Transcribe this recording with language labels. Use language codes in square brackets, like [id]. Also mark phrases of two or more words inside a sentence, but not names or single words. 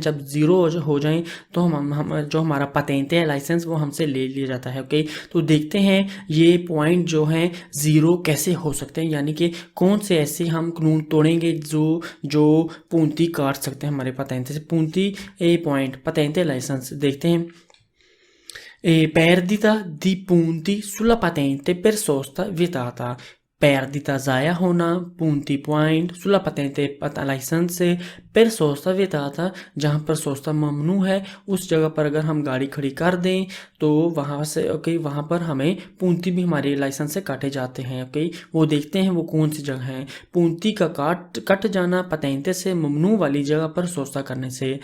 [ur] جب زیرو ہو جائیں تو ہم جو ہمارا پتینتے ہے لائسنس وہ ہم سے لے لیا جاتا ہے. اوکے، تو دیکھتے ہیں یہ پوائنٹ جو ہیں زیرو کیسے ہو سکتے ہیں، یعنی کہ کون سے ایسے ہم قانون توڑیں گے جو پونتی کاٹ سکتے ہیں ہمارے پتینتے سے. پونتی پوائنٹ پتینتے لائسنس دیکھتے ہیں. [it] Perdita di punti sulla patente per sosta vietata। [ur] perdita ضائع ہونا, punti पॉइंट, [it] sulla patente [ur] لائسنس سے, [it] per sosta vietata [ur] جہاں پر سوستا ممنوع ہے اس جگہ پر اگر ہم گاڑی کھڑی کر دیں تو وہاں سے اوکے وہاں پر ہمیں پونتی بھی ہمارے لائسنس سے کاٹے جاتے ہیں. اوکے، وہ دیکھتے ہیں وہ کون سی جگہ ہے۔ پونتی کا کٹ جانا پتینتے سے ممنوع والی جگہ پر سوستا کرنے سے.